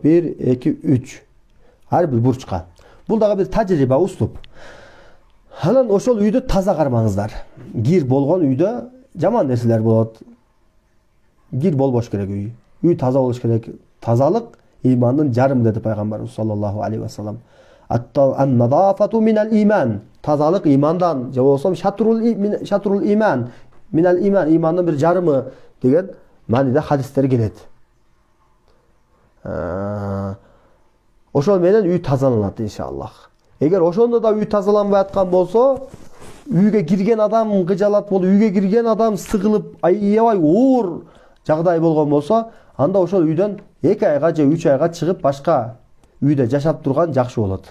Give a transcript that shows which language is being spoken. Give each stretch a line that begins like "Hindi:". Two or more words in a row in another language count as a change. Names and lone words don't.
Kyrgyz: 1, 2, 3. Ар бир бурчка. Бул дагы бир тажрыйба, услуп. Анан ошол үйдү таза кармаңыздар. Кир болгон үйдө жаман нерселер болот. Кир болбош керек үй. Үй таза болуш керек. Тазалык имандын жарымы деди пайгамбарыбыз
Arabic: صلى الله عليه وسلم. النظافة من الإيمان.
Kyrgyz: Тазалык имандан, же болсо
Arabic: شطر الإيمان. من الإيمان,
Kyrgyz: имандын бир жарымы деген мааниде хадистер келет. Ошол менен үй тазаланат иншаллах. Эгер ошондо да үй тазаланбай аткан болсо, үйгө кирген адам кыжалат болуп, үйгө кирген адам сыгылып, аябай оор жагдай болгон болсо, анда ошол үйдөн 2 айга же 3 айга чыгып башка үйдө жашап турган жакшы болот.